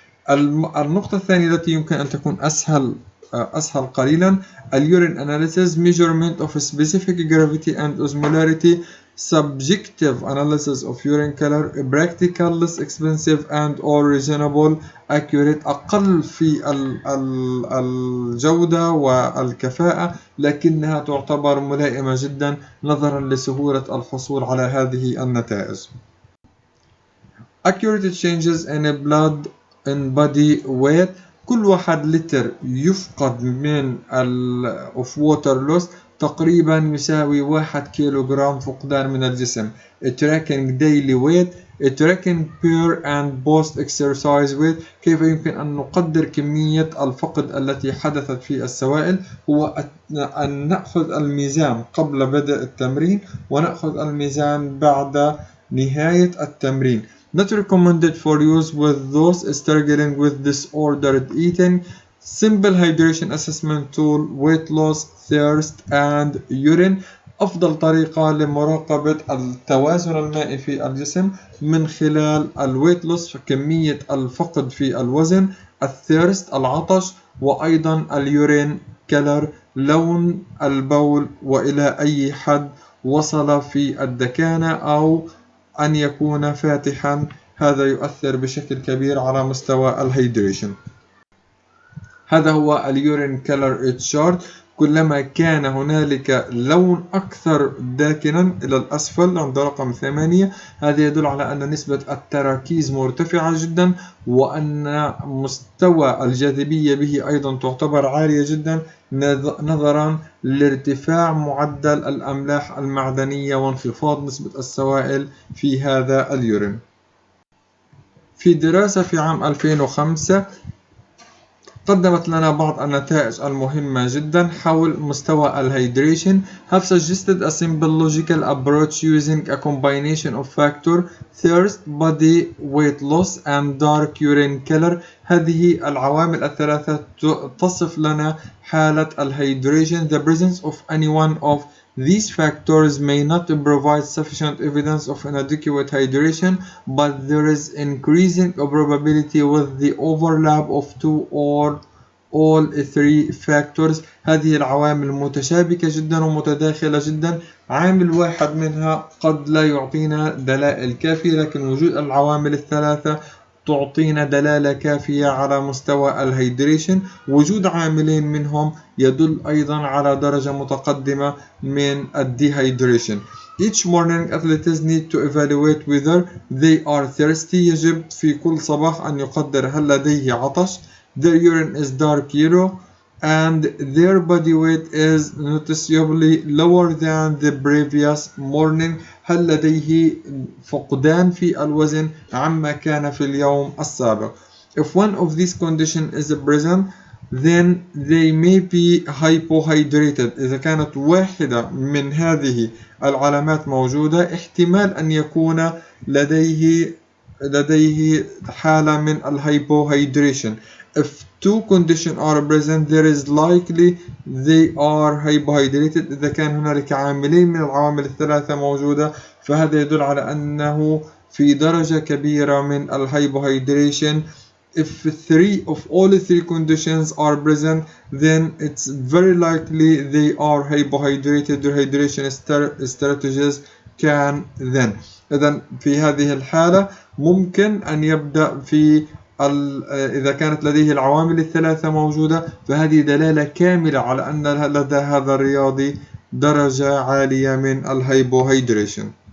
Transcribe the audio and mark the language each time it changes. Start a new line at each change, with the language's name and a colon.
Arabic: النقطة الثانية التي يمكن أن تكون أسهل قليلا ال
English: urine analysis measurement of specific gravity and osmolarity subjective analysis of urine color practical less expensive and or reasonable accurate
Arabic: أقل في الجودة والكفاءة لكنها تعتبر ملائمة جدا نظرا لسهولة الحصول على هذه النتائج.
English: accurate changes in blood and body weight،
Arabic: كل 1 لتر يفقد من
English: of water loss
Arabic: تقريبا يساوي 1 كيلوغرام فقدان من الجسم.
English: tracking daily weight tracking per and post exercise weight.
Arabic: كيف يمكن أن نقدر كمية الفقد التي حدثت في السوائل؟ هو أن نأخذ الميزان قبل بدء التمرين ونأخذ الميزان بعد نهاية التمرين.
English: Not recommended for use with those struggling with disordered eating. Simple hydration assessment tool, weight loss, thirst and urine.
Arabic: أفضل طريقة لمراقبة التوازن المائي في الجسم من خلال الويت لوس، كمية الفقد في الوزن، الثيرست العطش، وأيضا اليورين كلر لون البول، وإلى أي حد وصل في الدكانة أو أن يكون فاتحا. هذا يؤثر بشكل كبير على مستوى الهيدريشن. هذا هو اليورين كلر تشارت. كلما كان هنالك لون أكثر داكنا إلى الأسفل عند رقم 8، هذا يدل على أن نسبة التراكيز مرتفعة جدا، وأن مستوى الجاذبية به أيضا تعتبر عالية جدا نظرا لارتفاع معدل الأملاح المعدنية وانخفاض نسبة السوائل في هذا اليورين. في دراسة في عام 2005 قدمت لنا بعض النتائج المهمة جدا حول مستوى الهيدريشن.
English: have suggested a simple logical approach using a combination of factor thirst, body weight loss and dark urine color.
Arabic: هذه العوامل الثلاثة تصف لنا حالة الهيدريشن.
English: The presence of any one of these factors may not provide sufficient evidence of inadequate hydration, but there is increasing probability with the overlap of two or all three factors.
Arabic: هذه العوامل متشابكة جدا ومتداخلة جدا. عامل واحد منها قد لا يعطينا دلائل كافية، لكن وجود العوامل الثلاثة تعطينا دلالة كافية على مستوى الهيدريشن. وجود عاملين منهم يدل أيضا على درجة متقدمة من الديهيدريشن.
English: Each morning athletes need to evaluate whether they are thirsty.
Arabic: يجب في كل صباح أن يقدر هل لديه عطش.
English: Their urine is dark yellow and their body weight is noticeably lower than the previous morning.
Arabic: هل لديه فقدان في الوزن عما كان في اليوم السابق.
English: If one of these conditions is present, then they may be hypohydrated.
Arabic: إذا كانت واحدة من هذه العلامات موجودة، احتمال أن يكون لديه حالة من الhypohydration.
English: If two conditions are present, there is likely they are hypohydrated.
Arabic: إذا كان هنالك عاملين من العوامل الثلاثة موجودة، فهذا يدل على أنه في درجة كبيرة من الhypohydration.
English: If all three conditions are present, then it's very likely they are hypohydrated. Rehydration strategies can then.
Arabic: إذن في هذه الحالة ممكن أن يبدأ في إذا كانت لديه العوامل الثلاثة موجودة، فهذه دلالة كاملة على أن لدى هذا الرياضي درجة عالية من الهايبوهيدريشن.